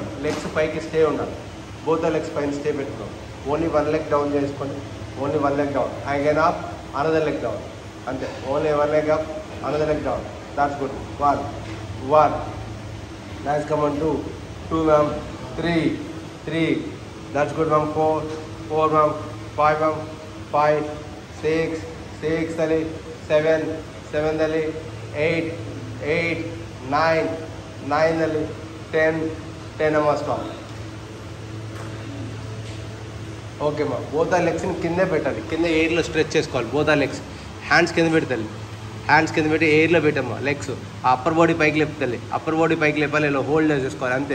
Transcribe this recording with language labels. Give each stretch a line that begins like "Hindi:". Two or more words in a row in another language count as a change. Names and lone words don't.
Telugu: లెగ్స్ పైకి స్టే ఉండాలి.
English: both the legs
Telugu: పైన స్టే పెట్టుకోండి.
English: only 1 leg down చేసుకోండి. only 1 leg down. again up another leg down. అంతే. only 1 leg up another leg down. that's good. 1 nice come on. 2 మ్యామ్. 3 that's good ma'am. 4 ma'am. 5 ma'am. 5 6 tali. 7 tali. 8 9 tali.
Telugu: 10 10 అమ్మా స్టాప్. ఓకే అమ్మా. బోత్ ఆ లెగ్స్ని కిందే పెట్టాలి, కింద
English: airలో stretch
Telugu: చేసుకోవాలి. బోత్ ఆ
English: legs hands
Telugu: కింద పెడతాలి, హ్యాండ్స్ కింద పెట్టి ఎయిర్లో పెట్టమ్మా.
English: legs upper body
Telugu: పైకి లేపుతాలి,
English: upper body
Telugu: పైకి లేపాలి, ఇలా హోల్డ్ చేసుకోవాలి అంతే.